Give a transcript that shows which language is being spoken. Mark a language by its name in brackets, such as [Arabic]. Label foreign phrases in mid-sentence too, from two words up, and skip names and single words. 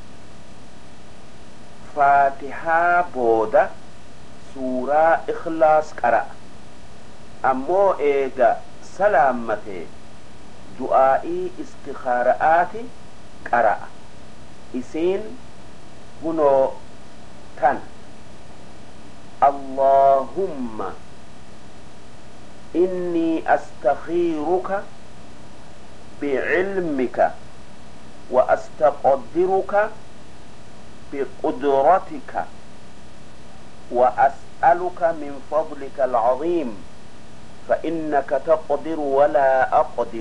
[Oromo] faatihaa booda suuraa ikhlaas qara'a ammoo eega salaammate du'aa'ii istikhaara'aati qara'a isiin hunoo tan [Arabic] اللهم إني أستخيرك بعلمك وأستقدرك بقدرتك وأسألك من فضلك العظيم فإنك تقدر ولا أقدر